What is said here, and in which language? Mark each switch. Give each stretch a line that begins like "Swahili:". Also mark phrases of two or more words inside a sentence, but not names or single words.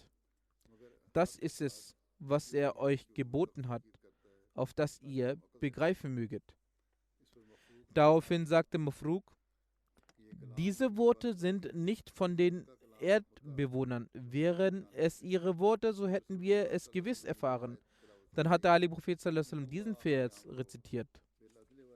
German: Das ist es, was er euch geboten hat, auf das ihr begreifen möget. Daraufhin sagte Mafruq, diese Worte sind nicht von den Erdbewohnern. Wären es ihre Worte, so hätten wir es gewiss erfahren. Dann hat der heilige Prophet
Arabic: صلى الله عليه وسلم
German: diesen Vers rezitiert.